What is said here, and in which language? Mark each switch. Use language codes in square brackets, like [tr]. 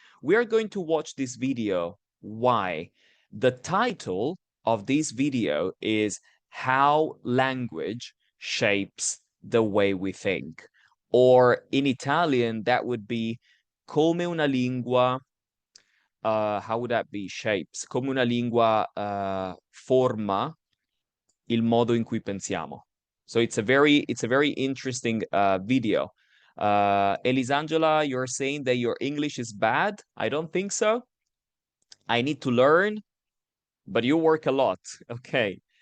[en] We are going to watch this video. Why? The title of this video is How Language Shapes the Way We Think. Or in Italian, that would be [it] come una lingua, [en] how would that be? Shapes. [it] Come una lingua forma il modo in cui pensiamo. [en] So it's a very interesting video. Elisangela, you're saying that your English is bad? I don't think so. I need to learn, but you work a lot. Okay.